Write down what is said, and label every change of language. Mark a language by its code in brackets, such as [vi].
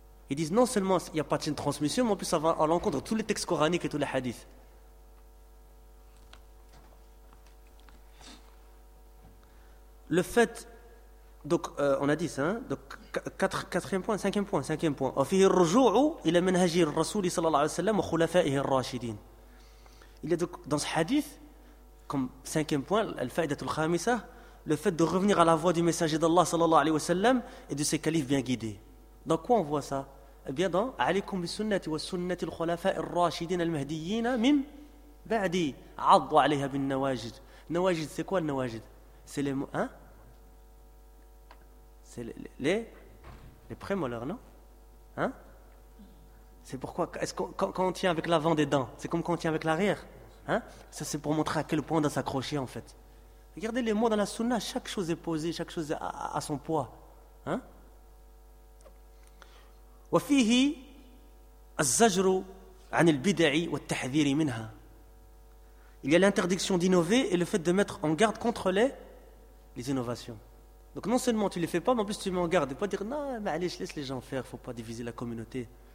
[fr] Ils disent non seulement il n'y a pas de chaîne de transmission, mais en plus ça va à l'encontre de tous les textes coraniques et tous les hadiths. Le fait, donc on a dit ça, hein, donc cinquième point. [ar] وفيه الرجوع إلى منهج الرسول صلى الله عليه وسلم وخلفائه الراشدين. [fr] Il y a donc dans ce hadith, comme cinquième point, [ar] الفائدة الخامسة, [fr] le fait de revenir à la voie du messager d'Allah [ar] صلى الله عليه وسلم [fr] et de ses califes bien guidés. Dans quoi on voit ça ? Eh bien dans [ar] عليكم بالسنة والسنة الخلفاء الراشدين المهديين من بعد عضوا عليها بالنواجد. [fr] نواجد c'est quoi le نواجد ? C'est les mots, hein? C'est les prémolaires, non? Hein? C'est pourquoi, est-ce qu'on, quand on tient avec l'avant des dents, c'est comme quand on tient avec l'arrière? Hein? Ça, c'est pour montrer à quel point on doit s'accrocher, en fait. Regardez les mots dans la sunna, chaque chose est posée, chaque chose a son poids. Hein? [ar] وفيه الزجر عن البدع والتحذير منها. [fr] Il y a l'interdiction d'innover et le fait de mettre en garde contre les innovations. Donc non seulement tu ne les fais pas, mais en plus tu mets en garde. Et pas dire, non, mais allez, je laisse les gens faire, il ne faut pas diviser la communauté.